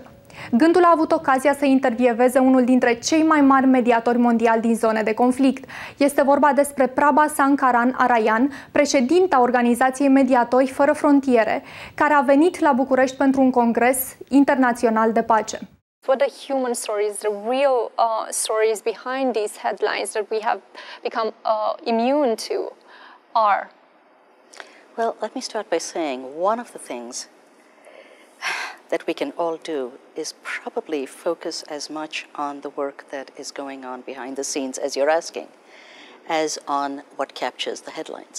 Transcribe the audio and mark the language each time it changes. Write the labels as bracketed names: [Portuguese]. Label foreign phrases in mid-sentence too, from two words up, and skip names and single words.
[Romanian] Gândul a avut ocazia să intervieveze unul dintre cei mai mari mediatori mondiali din zone de conflict. Este vorba despre Prabha Sankaranarayan, președinta organizației Mediatori Fără Frontiere, care a venit la București pentru un congres internațional de pace. [English] What are human stories, the real stories behind these headlines that we have become immune to are? Well, let me start by saying one of the things that we can all do is probably focus as much on the work that is going on behind the scenes, as you're asking, as on what captures the headlines.